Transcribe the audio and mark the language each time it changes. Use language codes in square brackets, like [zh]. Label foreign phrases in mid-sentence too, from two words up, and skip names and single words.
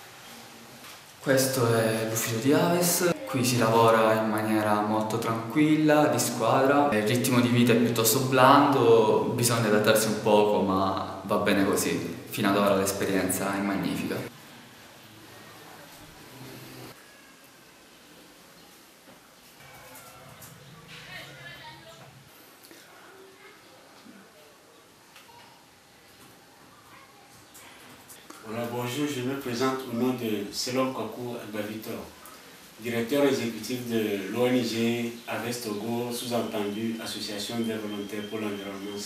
[it] Questo è l'ufficio di AVES, qui si lavora in maniera molto tranquilla, di squadra, il ritmo di vita è piuttosto blando, bisogna adattarsi un poco ma va bene così. Fino ad ora l'esperienza è magnifica. [fr] Voilà, bonjour, je me présente au nom de Selom Kwaku Agbavitor, directeur exécutif de l'ONG AVES Togo, sous-entendu Association des volontaires pour l'environnement sain.